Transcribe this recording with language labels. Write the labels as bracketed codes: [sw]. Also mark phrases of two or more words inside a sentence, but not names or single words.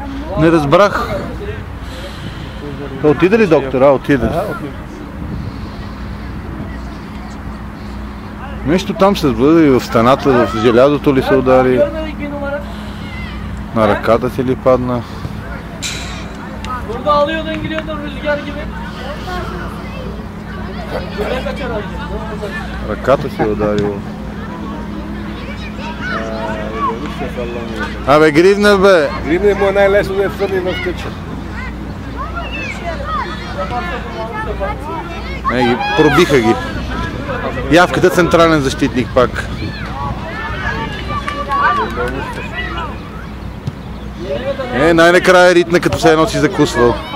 [bg] Не разбрах. То отиде ли доктора? Отиде. Нещо там се сблъза и в стената, в желязото ли се удари. На ръката си ли падна? [tr] Burada alıyordun gidiyordun rüzgar gibi. Buraya kaçar abi. [bg] Ръката си е ударила. Абе, Гривнев бе! Гривнев му е най-лесно да е върни в тъча. Ги пробиха ги. Явката централен защитник пак. Най-накрая ритна, като се едно си закусвал.